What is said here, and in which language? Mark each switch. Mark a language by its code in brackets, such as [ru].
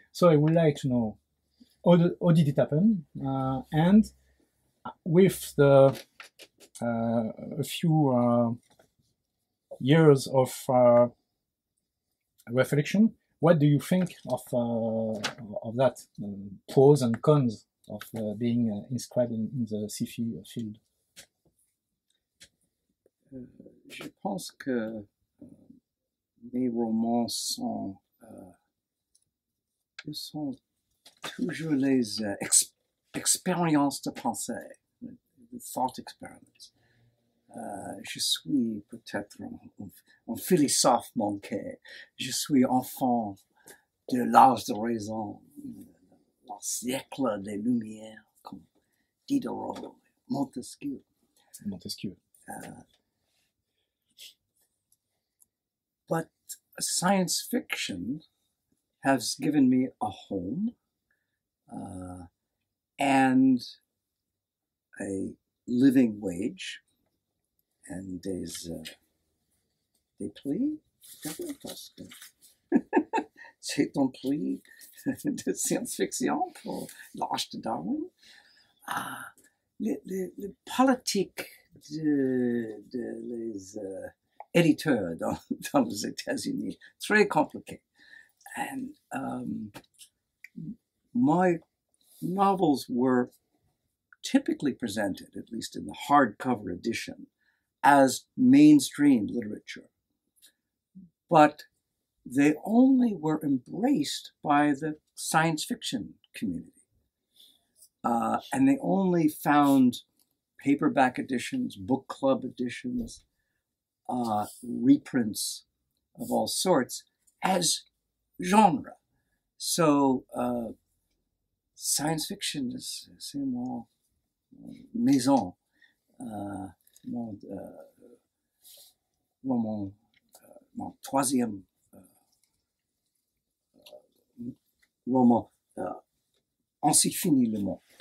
[en] So I would like to know how did it happen, and with the a few years of reflection, what do you think of that pros and cons of being inscribed in the sci-fi field? [fr] Je pense que mes romans sont toujours les expériences de pensée, [en] the thought experiments. [fr] Je suis peut-être un philosophe manqué. Je suis enfant de l'âge de raison, le siècle des Lumières, comme Diderot, Montesquieu. [en] But science fiction has given me a home and a living wage and [fr] des prix. C'est un prix de science-fiction pour l'Arche de Darwin. les politiques les éditeurs dans les États-Unis, très compliqué. [en] And my novels were typically presented, at least in the hardcover edition, as mainstream literature. But they only were embraced by the science fiction community. And they only found paperback editions, book club editions, reprints of all sorts as genre. So science fiction, [fr] c'est mon maison, mon roman, mon troisième roman, Ainsi finit le monde.